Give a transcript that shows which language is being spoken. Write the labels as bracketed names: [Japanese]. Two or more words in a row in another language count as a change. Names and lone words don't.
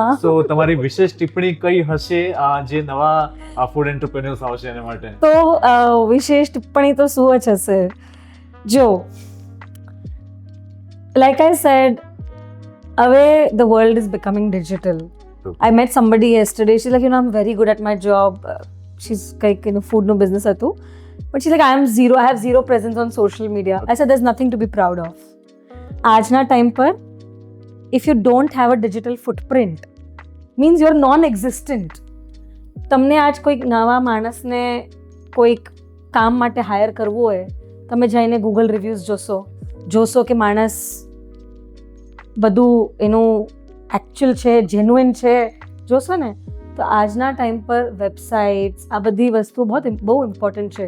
[Gujarati] so તમારી વિશેષ ટિપ્પણી કઈ હશે જે નવા [English] food entrepreneurs [Gujarati] આવશે એના માટે? તો વિશેષ ટિપ્પણી તો શું જ હશે? જો, [English] like I said, હવે the world is becoming digital. True. I met somebody yesterday. She's like, I'm very good at my job. She's like, food no business હતું. But she's like, I have zero presence on social media. I said, there's nothing to be proud of. [Gujarati] આજના ટાઈમ પર [English] if you don't have a digital footprint means you're non-existent. [Gujarati] તમને આજ કોઈક નવા માણસને કોઈક કામ માટે હાયર કરવું હોય, તમે જઈને [English] Google reviews [Gujarati] જોશો કે માણસ બધું એનું એકચ્યુઅલ છે, જેન્યુઇન છે, જોશો ને, તો આજના ટાઈમ પર વેબસાઇટ્સ, આ બધી વસ્તુ બહુ ઇમ્પોર્ટન્ટ છે.